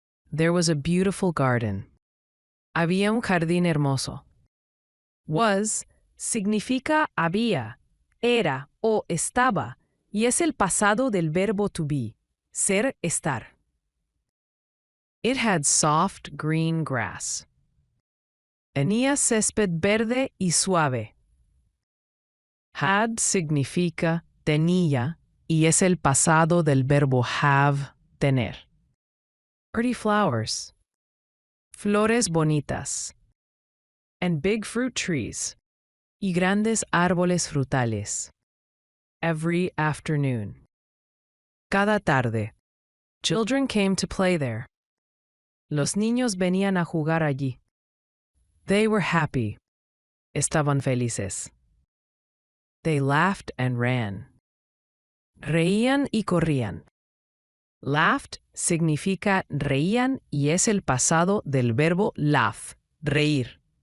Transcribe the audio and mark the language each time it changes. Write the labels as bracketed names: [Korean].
[English] There was a beautiful garden. [Spanish] Había un jardín hermoso. Was significa había, era o estaba, y es el pasado del verbo to be, ser, estar. [English] It had soft green grass. [Spanish] Tenía césped verde y suave. Had significa tenía y es el pasado del verbo have, tener. [English] Pretty flowers. [Spanish] Flores bonitas. [English] And big fruit trees. [Spanish] Y grandes árboles frutales. [English] Every afternoon. [Spanish] Cada tarde. [English] Children came to play there. [Spanish] Los niños venían a jugar allí. [English] They were happy. [Spanish] Estaban felices. [English] They laughed and ran. [Spanish] Reían y corrían. Laughed significa reían y es el pasado del verbo laugh, reír.